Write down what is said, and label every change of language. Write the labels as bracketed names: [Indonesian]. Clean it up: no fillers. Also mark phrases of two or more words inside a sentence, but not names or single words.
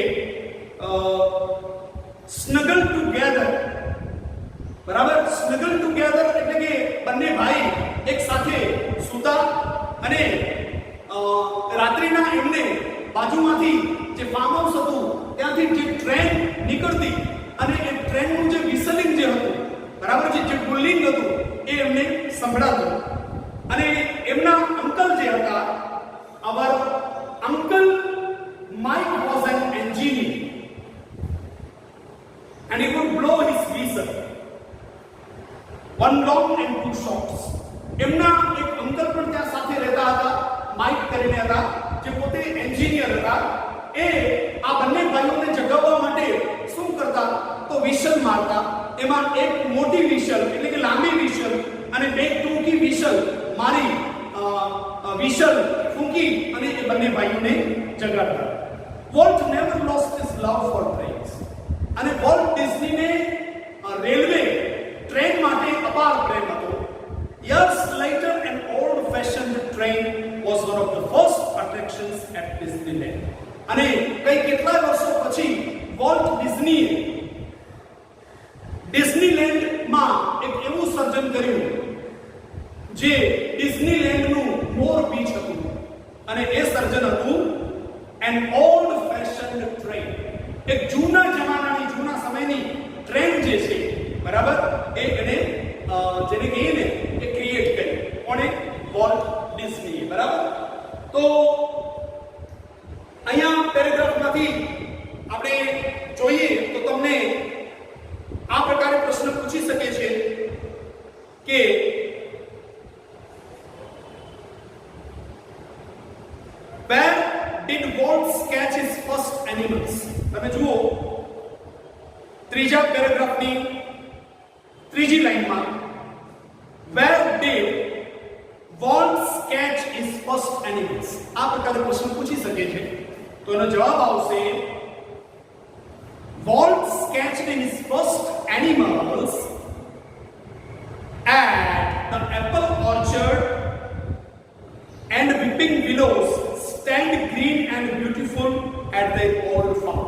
[English] snuggle together, [Gujarati] બરાબર, [English] snuggle together [Gujarati] એટલે કે બંને ભાઈ એક સાથે સૂતા અને રાત્રિના એમને બાજુમાંથી જે ફાર્મ હાઉસ હતું ત્યાંથી જે ટ્રેન નીકળતી અને એ ટ્રેનનું જે વિસલિંગ જે હતું, બરાબર, જે પુલિંગ હતું એ એમને સંભળાતું. અને એમના અંકલ જે હતા, [English] our uncle Mike was an engineer and he would blow his whistle, one long and two shorts. [Gujarati] એમના એક અંકલ પણ ત્યાં સાથે રહેતા હતા, માઇક કરીને હતા, જે પોતે એન્જિનિયર હતા. એ આ બંને ભાઈઓને જગાવવા માટે શું કરતા તો વિશલ મારતા. એમાં એક મોટી વિશલ એટલે કે લાંબી વિશલ અને બે ટૂંકી વિશલ મારી વિશલ ફૂંકી અને એ બંને ભાઈઓને જગાડતા. [English] Walt never lost his love for trains [Gujarati] અને વોલ્ટ ડિઝનીને રેલવે ટ્રેન માટે અપાર પ્રેમ હતો. [English] Years later, an old-fashioned train was one of the first attractions at Disneyland. [Gujarati] અને કઈ કેટલા વર્ષો પછી વોલ્ટ ડિઝનીએ ડિઝનીલેન્ડમાં એક એવું સર્જન કર્યું જે ડિઝનીલેન્ડનું મોર બીચ હતું અને એ સર્જન હતું [English] an old-fashioned train. [Gujarati] એક જૂના જમાનાની, જૂના સમયની ટ્રેન જે છે, બરાબર, એ એને જેને કહીએ ને એ ક્રિએટ કરી. કોણે? વોલ્ટ ડિઝનીએ, બરાબર. તો અહીંયા પેરેગ્રાફમાંથી આપણે જોઈએ તો તમને આ પ્રકારે પ્રશ્ન પૂછી શકે છે કે [English] where did Walt catch his first animals? [Gujarati] તમે જુઓ ત્રીજા પેરેગ્રાફની ત્રીજી લાઈનમાં [English] where did Walt catch his first animals? [Gujarati] આ પ્રકારે પ્રશ્ન પૂછી શકે છે. તો એનો જવાબ આવશે [English] Walt catched his first animals at the apple orchard and weeping willows stand green and beautiful at their old farm.